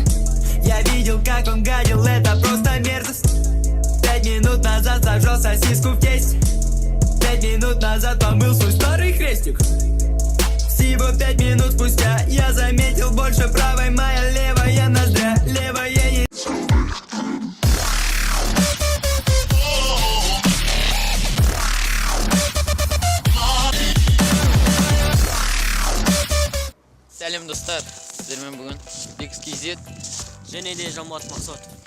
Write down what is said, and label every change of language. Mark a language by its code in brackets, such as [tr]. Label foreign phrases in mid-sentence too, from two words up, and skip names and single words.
[ru] Я видел, как он гадил, это просто мерзость. 5 минут назад зажал сосиску в тесте. 5 минут назад помыл свой старый хрестик. Всего 5 минут спустя я заметил больше правой, моя левая ноздря, левая не... [kk] Сәлем достар, сіздермен бүгін XKZ және де Жамбат Мақсат.